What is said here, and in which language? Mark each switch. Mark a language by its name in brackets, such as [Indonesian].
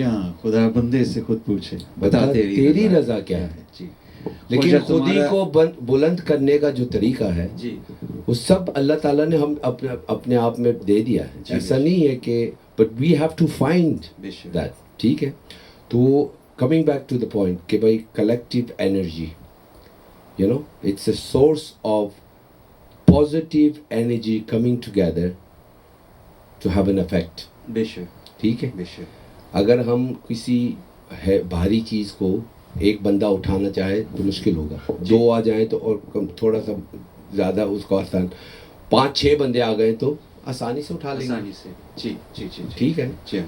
[Urdu] جی ہاں. خدا بندے سے خود پوچھے بتا تیری رضا کیا ہے. جی. لیکن خود ہی کو بلند کرنے کا جو طریقہ ہے جی وہ سب اللہ تعالیٰ نے ہم اپنے آپ میں دے دیا ہے. ایسا نہیں ہے کہ [English] But we have to find that. [Urdu] ٹھیک ہے. [English] تو coming back to the point [Urdu] کہ بھائی [English] Collective energy you know it's a source of positive energy coming together to have an effect. [Urdu] بے شک. ٹھیک ہے. بے شک. اگر ہم کسی بھاری چیز کو ایک بندہ اٹھانا چاہے تو مشکل ہوگا. دو آ جائیں تو اور تھوڑا سا زیادہ اس کو آسان. 5-6 بندے آ گئے تو آسانی سے اٹھا لیں گے. آسانی سے. جی جی جی جی. ٹھیک ہے. جی